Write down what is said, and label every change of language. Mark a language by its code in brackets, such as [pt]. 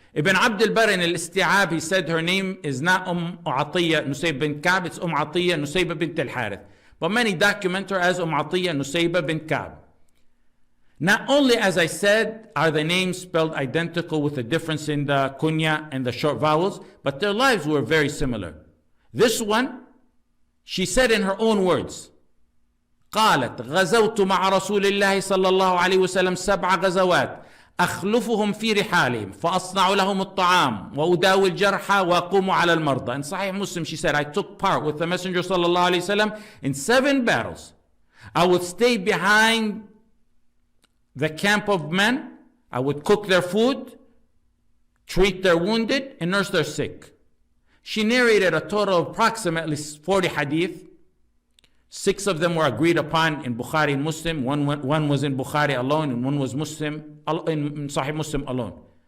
[en] Ibn Abd al-Barr in al-Isti'ab, he said her name is not Atiyya Nusayba bint Ka'b, it's Atiyya Nusayba bint al-Harith. But many document her as Atiyya Nusayba bint Ka'b. Not only, as I said, are the names spelled identical with a difference in the kunya and the short vowels, but their lives were very similar. This one, she said in her own words, [ar] قالت غزوت مع رسول الله صلى الله عليه وسلم 7 غزوات أخلفهم في رحالهم فأصنع لهم الطعام وأداوي الجرحى وأقوم على المرضى. [en] In Sahih Muslim, she said, I took part with the Messenger صلى الله عليه وسلم in 7 battles. I would stay behind the camp of men, I would cook their food, treat their wounded, and nurse their sick. She narrated a total of approximately 40 hadith. 6 of them were agreed upon in Bukhari and Muslim. One was in Bukhari alone, and one was Muslim in Sahih Muslim alone.